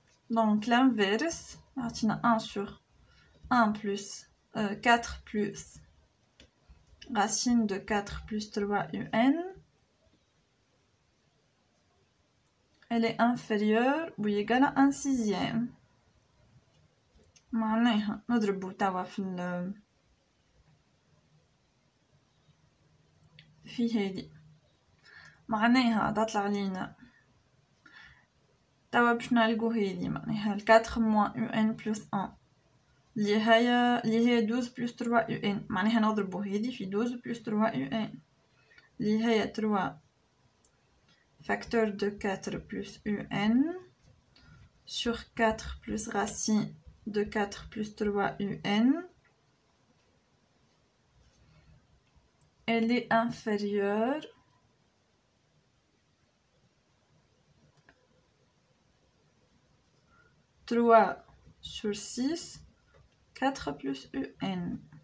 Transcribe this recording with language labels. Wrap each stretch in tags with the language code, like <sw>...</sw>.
<fr>donc l'inverse, on a 1 sur 1 plus 4 plus racine de 4 plus 3 un, elle est inférieure ou égale à 1 sixième.</fr> <ar>معناها نضربو توا في هادي معناها تطلع لينا توا باش نلقو هادي معناها</ar> <fr>4 moins un plus 1</fr> <ar>اللي هي</ar> <fr>12 plus 3 un</fr> <ar>معناها نضربو هادي في 12 plus 3 un اللي هي 3</ar> <fr>facteur de 4 plus un sur 4 plus racine de 4 plus 3 un. Elle est inférieure à 3 sur 6, 4 plus un.</fr>